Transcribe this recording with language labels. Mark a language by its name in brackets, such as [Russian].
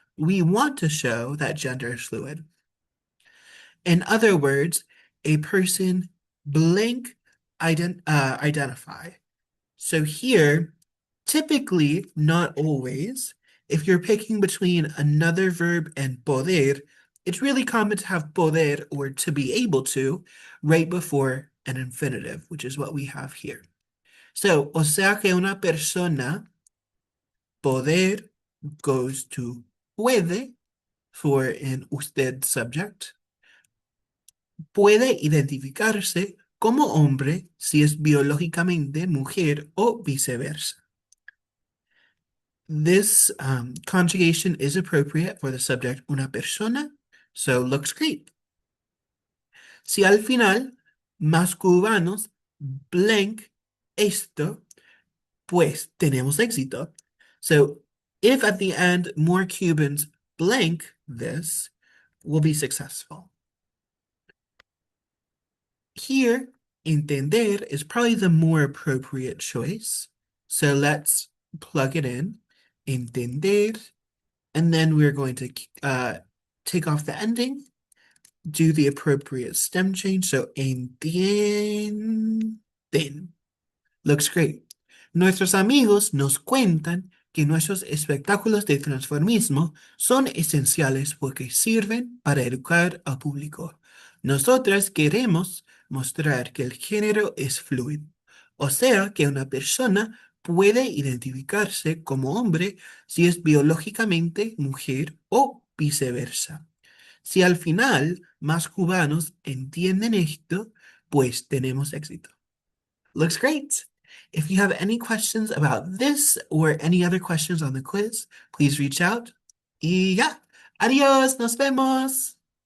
[English] We want to show that gender is fluid. In other words, a person blank identify. So here, typically, not always, if you're picking between another verb and poder, it's really common to have poder or to be able to right before an infinitive, which is what we have here. [Spanish] So, o sea que una persona, [English] poder goes to puede for an usted subject, [Spanish] puede identificarse como hombre si es biológicamente mujer o viceversa. [English] This conjugation is appropriate for the subject una persona, so looks great. [Spanish] Si al final más cubanos blank esto, pues tenemos éxito. [English] So if at the end more Cubans blank this, we'll be successful. Here, entender is probably the more appropriate choice. So let's plug it in. Entender And then we're going to take off the ending, do the appropriate stem change. So entienden. Looks great. [Spanish] Nuestros amigos nos cuentan que nuestros espectáculos de transformismo son esenciales porque sirven para educar al público. Nosotras queremos mostrar que el género es fluido, o sea, que una persona puede identificarse como hombre si es biológicamente mujer o viceversa. Si al final más cubanos entienden esto, pues tenemos éxito. [English] Looks great. If you have any questions about this or any other questions on the quiz, please reach out. [Spanish] Y ya, adiós, nos vemos.